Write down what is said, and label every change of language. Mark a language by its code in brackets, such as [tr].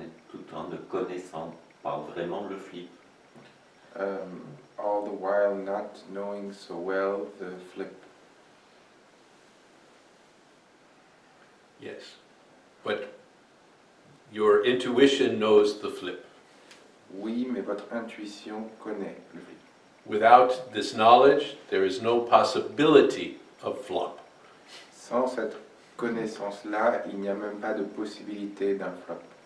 [fr] Tout en ne connaissant pas vraiment le flip. [en] All the while not knowing so well the flip. Yes. But your intuition knows the flip. [fr] Oui, mais votre intuition connaît le flip. [en] Without this knowledge, there is no possibility of flop. [fr] Sans cette connaissance-là, il n'y a même pas de possibilité d'un flop.